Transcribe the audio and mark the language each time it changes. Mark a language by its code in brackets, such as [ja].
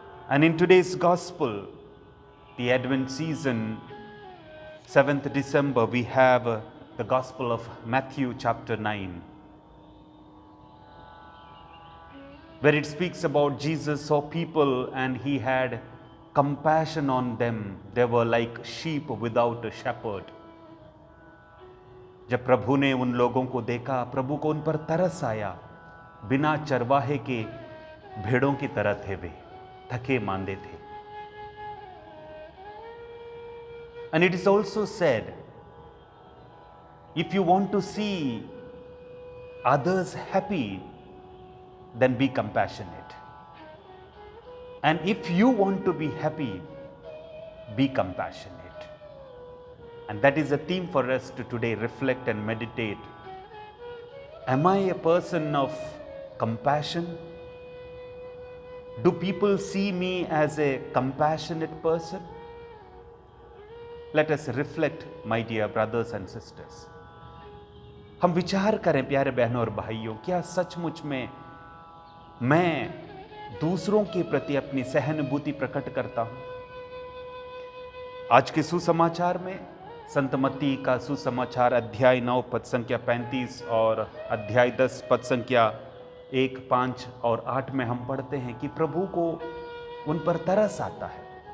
[en] And in today's gospel, the Advent season, 7th December, we have the Gospel of Matthew chapter 9, where it speaks about Jesus saw people and he had compassion on them. They were like sheep without a shepherd. [hi] जब प्रभु ने उन लोगों को देखा, प्रभु को उन पर तरस आया। बिना चरवाहे के भेड़ों की तरह थे वे, थके मांदे थे। [en] And it is also said, if you want to see others happy, then be compassionate. And if you want to be happy, be compassionate. And that is a theme for us to today reflect and meditate. Am I a person of compassion? Do people see me as a compassionate person? Let us reflect, my dear brothers and sisters. [hi] हम विचार करें प्यारे बहनों और भाइयों, क्या सचमुच में मैं दूसरों के प्रति अपनी सहानुभूति प्रकट करता हूं? आज के सुसमाचार में संत मत्ती का सुसमाचार अध्याय 9 पद संख्या 35 और अध्याय 10 पद संख्या 1, 5 और 8 में हम पढ़ते हैं कि प्रभु को उन पर तरस आता है।